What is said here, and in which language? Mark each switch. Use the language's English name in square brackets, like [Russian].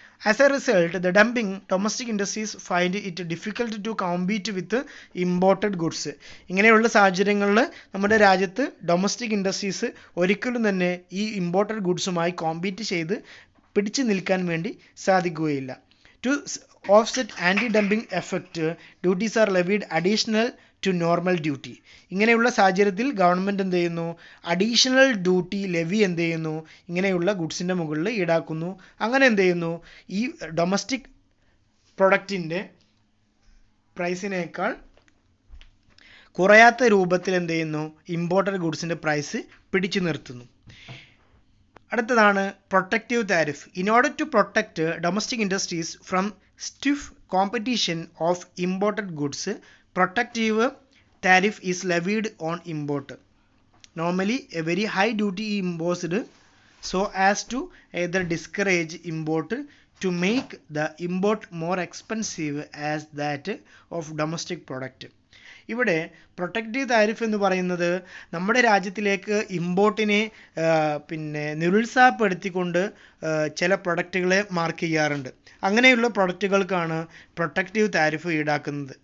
[English] As a result the dumping domestic industries find it difficult to compete with imported goods. [Malayalam] ഇങ്ങനെയുള്ള സാഹചര്യങ്ങളിൽ നമ്മുടെ രാജ്യത്ത് domestic industries ഒരിക്കലും തന്നെ ഈ ഇമ്പോർട്ടഡ് ഗുഡ്സുമായി കോമ്പീറ്റ് ചെയ്ത് പിടിച്ചു നിൽക്കാൻ വേണ്ടി സാധിക്കുകയില്ല. [English] To offset anti-dumping effect, duties are levied additional to normal duty. [Malayalam] ഇങ്ങനെയുള്ള സാഹചര്യത്തിൽ ഗവൺമെൻറ് എന്ത് ചെയ്യുന്നു, അഡീഷണൽ ഡ്യൂട്ടി ലെവി എന്ത് ചെയ്യുന്നു, ഇങ്ങനെയുള്ള ഗുഡ്സിൻ്റെ മുകളിൽ ഈടാക്കുന്നു. അങ്ങനെ എന്ത് ചെയ്യുന്നു, ഈ ഡൊമസ്റ്റിക് പ്രൊഡക്റ്റിൻ്റെ പ്രൈസിനേക്കാൾ കുറയാത്ത രൂപത്തിൽ എന്ത് ചെയ്യുന്നു, ഇമ്പോർട്ടഡ് ഗുഡ്സിൻ്റെ പ്രൈസ് പിടിച്ചു നിർത്തുന്നു. അടുത്തതാണ് [English] Protective tariff. In order to protect domestic industries from stiff competition of imported goods, protective tariff is levied on import. Normally a very high duty imposed so as to either discourage import to make the import more expensive as that of domestic product. [Malayalam] ഇവിടെ protective tariff എന്ന് പറയുന്നത് നമ്മുടെ രാജ്യത്തിലേക്ക് ഇമ്പോർട്ടിനെ നിരുത്സാഹപ്പെടുത്തിക്കൊണ്ട് ചില പ്രൊഡക്റ്റുകളെ mark ചെയ്യാറുണ്ട്. അങ്ങനെയുള്ള പ്രൊഡക്റ്റുകൾക്കാണ് protective tariff ഈടാക്കുന്നത്.